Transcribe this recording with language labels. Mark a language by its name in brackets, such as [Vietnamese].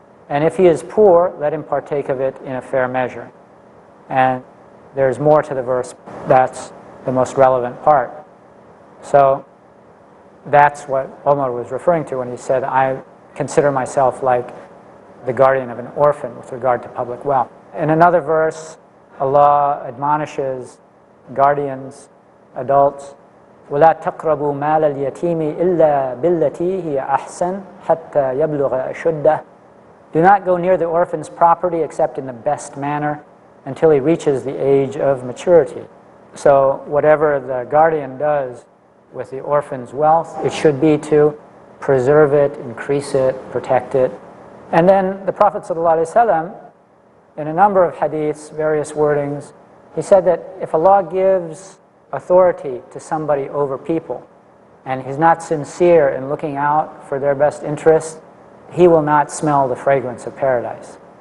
[English] And if he is poor, let him partake of it in a fair measure. And there's more to the verse. That's the most relevant part. So that's what Omar was referring to when he said, I consider myself like the guardian of an orphan with regard to public wealth. In another verse, Allah admonishes guardians, adults, [Arabic] وَلَا تَقْرَبُوا مَالَ الْيَتِيمِ إِلَّا بِالَّتِي هِيَ أَحْسَنُ حَتَّى يَبْلُغَ أَشُدَّهُ. [English] Do not go near the orphan's property except in the best manner until he reaches the age of maturity. So whatever the guardian does with the orphan's wealth, it should be to preserve it, increase it, protect it. And then the Prophet ﷺ, in a number of hadiths, various wordings, he said that if Allah gives authority to somebody over people and he's not sincere in looking out for their best interests, he will not smell the fragrance of paradise.